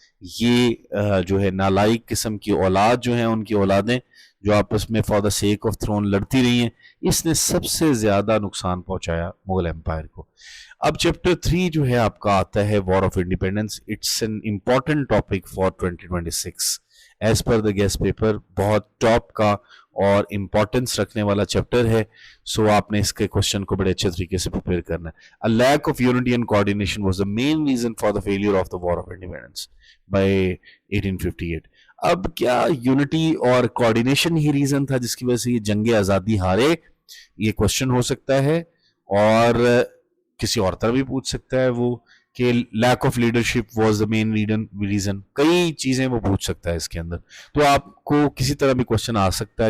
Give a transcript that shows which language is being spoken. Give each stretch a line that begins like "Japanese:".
Urdu: یہ جو ہے نالائق قسم کی اولاد جو ہیں، ان کی اولادیں جو آپس میں
English: for the sake of throne
Urdu: لڑتی رہی ہیں، اس نے سب سے زیادہ نقصان پہنچایا مغل امپائر کو. اب چیپٹر 3 جو ہے آپ کا آتا ہے war of independence.
English: It's an important topic for 2026 as per the guest paper.
Urdu: بہت ٹاپ کا اور امپورٹنس رکھنے والا چیپٹر ہے. سو آپ نے اس کے کوشچن کو بڑے اچھے طریقے سے پریپیئر کرنا ہے.
English: A lack of unity and coordination was the main reason for the failure of the War of Independence by 1858.
Urdu: اب کیا یونٹی اور کوارڈینیشن ہی ریزن تھا جس کی وجہ سے یہ جنگ آزادی ہارے؟ یہ کوشچن ہو سکتا ہے، اور کسی اور طرح بھی پوچھ سکتا ہے وہ کہ
English: Lack of leadership was the main reason.
Urdu: کئی چیزیں وہ پوچھ سکتا ہے اس کے اندر. تو آپ کو کسی طرح بھی کوشچن آ سکتا ہے.